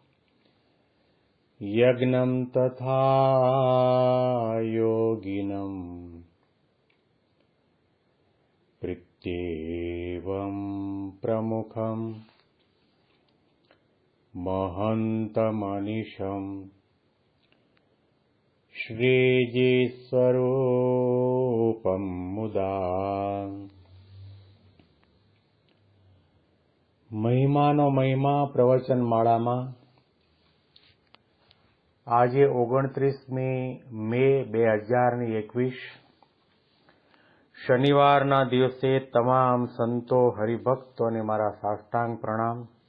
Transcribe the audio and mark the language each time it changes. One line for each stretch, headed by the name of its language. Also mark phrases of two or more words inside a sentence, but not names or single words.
Sanskrit: यज्ञं तथा योगिनं प्रत्येवं प्रमुखं महन्तमनिशं श्रीजीस्वरूपं मुदा
Gujarati: મહિમાનો મહિમા પ્રવચન માળામાં આજે 29મી મે 2021 શનિવારના દિવસે તમામ સંતો હરિભક્તોને મારા સાષ્ટાંગ પ્રણામ.